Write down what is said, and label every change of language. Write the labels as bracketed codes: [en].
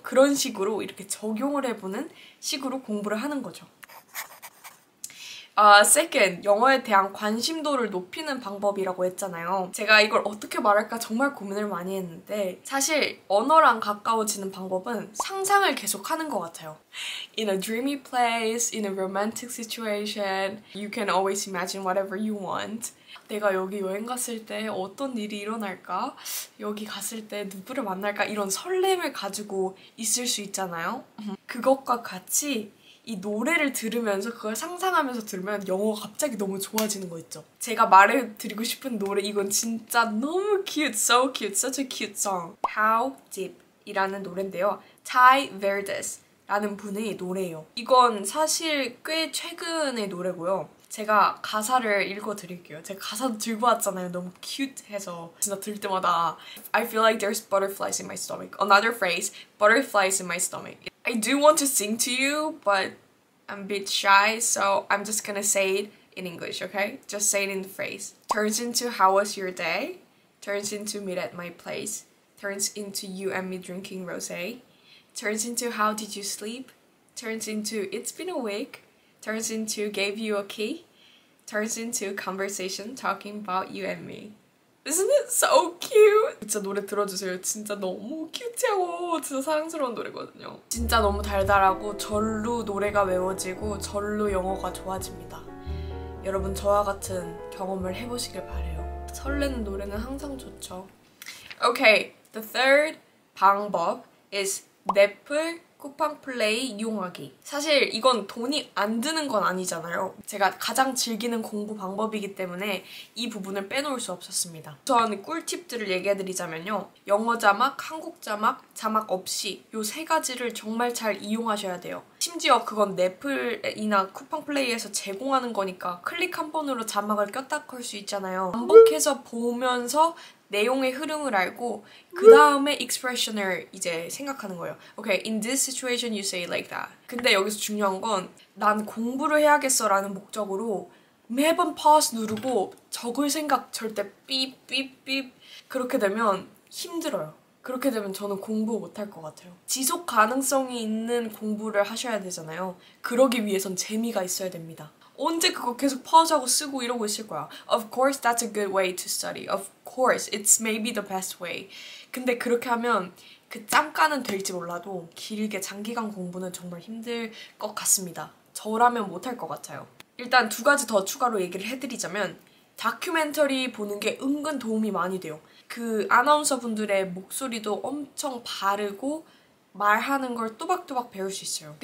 [ko] 그런 식으로 이렇게 적용을 해보는 식으로 공부를 하는 거죠. second, 영어에 대한 관심도를 높이는 방법이라고 했잖아요. 제가 이걸 어떻게 말할까 정말 고민을 많이 했는데 사실 언어랑 가까워지는 방법은 상상을 계속하는 것 같아요. [en] In a dreamy place, in a romantic situation, you can always imagine whatever you want. [ko] 내가 여기 여행 갔을 때 어떤 일이 일어날까? 여기 갔을 때 누구를 만날까? 이런 설렘을 가지고 있을 수 있잖아요. 그것과 같이 이 노래를 들으면서 그걸 상상하면서 들으면 영어가 갑자기 너무 좋아지는 거 있죠. 제가 말해드리고 싶은 노래 이건 진짜 너무 [en] cute, so cute, such a cute song. [ko] How Deep 이라는 노래인데요. Ty Verdes 라는 분의 노래예요. 이건 사실 꽤 최근의 노래고요. 제가 가사를 읽어드릴게요. 제가 가사도 들고 왔잖아요. 너무 cute해서 진짜 들을 때마다 [en] I feel like there's butterflies in my stomach. Another phrase, butterflies in my stomach. I do want to sing to you, but I'm a bit shy, so I'm just gonna say it in English, okay? Just say it in the phrase. Turns into how was your day? Turns into meet at my place. Turns into you and me drinking rosé. Turns into how did you sleep? Turns into it's been a week. Turns into gave you a key. Turns into conversation talking about you and me. Isn't it so cute? [ko] 진짜 노래 들어주세요. 진짜 너무 큐트하고 진짜 사랑스러운 노래거든요. 진짜 너무 달달하고 절로 노래가 외워지고 절로 영어가 좋아집니다. 여러분 저와 같은 경험을 해보시길 바래요. 설레는 노래는 항상 좋죠. [en] Okay, the third [ko] 방법 is 넷플 쿠팡 플레이 이용하기. 사실 이건 돈이 안 드는 건 아니잖아요. 제가 가장 즐기는 공부 방법이기 때문에 이 부분을 빼놓을 수 없었습니다. 우선 꿀팁들을 얘기해드리자면요. 영어 자막, 한국 자막, 자막 없이 이 세 가지를 정말 잘 이용하셔야 돼요. 심지어 그건 넷플이나 쿠팡 플레이에서 제공하는 거니까 클릭 한 번으로 자막을 꼈다 걸 수 있잖아요. 반복해서 보면서 내용의 흐름을 알고 그 다음에 expression을 이제 생각하는 거예요. [en] Okay, in this situation you say it like that. [ko] 근데 여기서 중요한 건 난 공부를 해야겠어 라는 목적으로 매번 pause 누르고 적을 생각 절대 삐삐삐 그렇게 되면 힘들어요. 그렇게 되면 저는 공부 못할 것 같아요. 지속 가능성이 있는 공부를 하셔야 되잖아요. 그러기 위해선 재미가 있어야 됩니다. 언제 그거 계속 파우즈하고 쓰고 이러고 있을 거야. [en] Of course that's a good way to study. Of course it's maybe the best way. [ko] 근데 그렇게 하면 그 잠깐은 될지 몰라도 길게 장기간 공부는 정말 힘들 것 같습니다. 저라면 못할 것 같아요. 일단 두 가지 더 추가로 얘기를 해드리자면 다큐멘터리 보는 게 은근 도움이 많이 돼요. 그 아나운서 분들의 목소리도 엄청 바르고 말하는 걸 또박또박 배울 수 있어요.